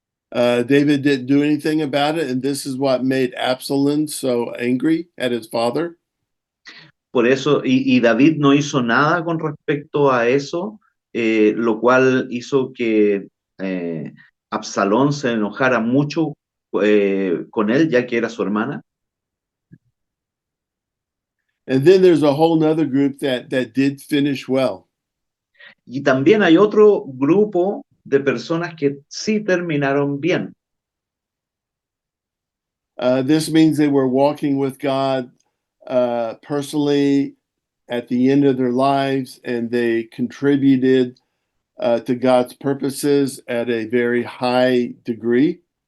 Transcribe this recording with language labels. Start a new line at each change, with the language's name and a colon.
English: David didn't do anything about it, and this is what made Absalom so angry at his father.
Spanish: Por eso, y David no hizo nada con respecto a eso, lo cual hizo que Absalón se enojara mucho con él, ya que era su hermana.
English: And then there's a whole nother group that did finish well.
Spanish: Y también hay otro grupo de personas que sí terminaron bien.
English: This means they were walking with God personally at the end of their lives, and they contributed to God's purposes at a very high degree.